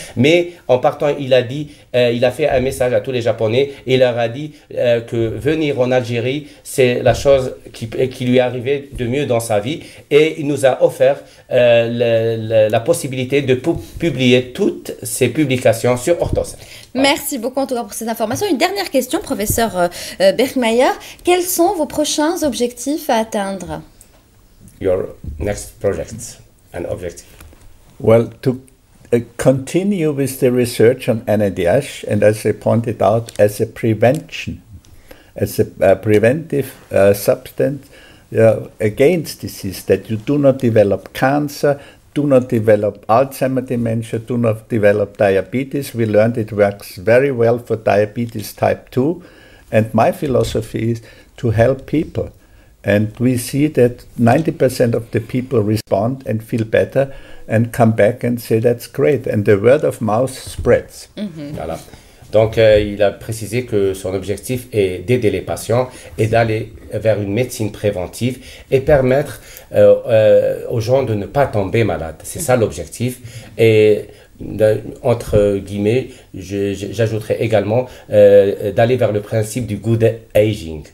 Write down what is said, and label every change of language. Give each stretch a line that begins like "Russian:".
French: Mais en partant, il a fait un message à tous les Japonais et il leur a dit que venir en Algérie, c'est la chose qui lui est arrivée de mieux dans sa vie. Et il nous a offert la possibilité de publier toutes ces publications sur Ortho 5. Merci beaucoup en tout cas pour ces informations. Une dernière question, professeur Birkmayer. Quels sont vos prochains objectifs à atteindre?
English: Your next projects and objective? Well, to continue with the research on NADH, and as I pointed out, as a prevention, as a preventive substance against disease, that you do not develop cancer, do not develop Alzheimer's dementia, do not develop diabetes. We learned it works very well for diabetes type 2, and my philosophy is to help people. And we see that 90% of the people respond and feel better and come back and say that's great. And the word of mouth spreads.
French: Voilà. Donc, il a précisé que son objectif est d'aider les patients et d'aller vers une médecine préventive et permettre aux gens de ne pas tomber malades. C'est ça l'objectif. Et entre guillemets, j'ajouterais également d'aller vers le principe du good aging.